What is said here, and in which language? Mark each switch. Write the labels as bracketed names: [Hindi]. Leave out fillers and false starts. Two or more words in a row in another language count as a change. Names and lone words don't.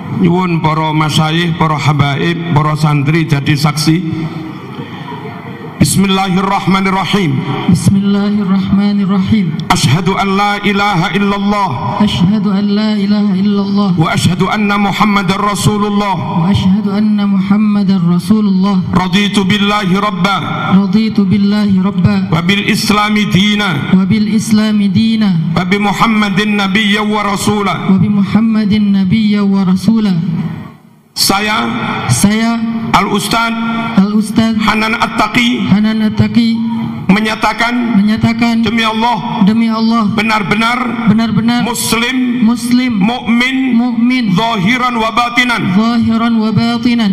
[Indonesian] nyuwun para masyayikh, para habaib, para santri jadi saksi. [Arabic] بسم الله الرحمن الرحيم. بسم الله الرحمن الرحيم. أشهد أن لا إله إلا الله. أشهد أن لا إله إلا الله. وأشهد أن محمدا رسول الله. وأشهد أن محمدا رسول الله. رضيت بالله ربا. رضيت بالله ربا. وبالإسلام دينا. وبالإسلام دينا. وبمحمد نبيا ورسولا. وبمحمد نبيا ورسولا. [Indonesian] Saya Al-Ustaz Hanan At-Taqi menyatakan demi Allah benar-benar muslim mukmin [Arabic] ظاهرا وباطنا.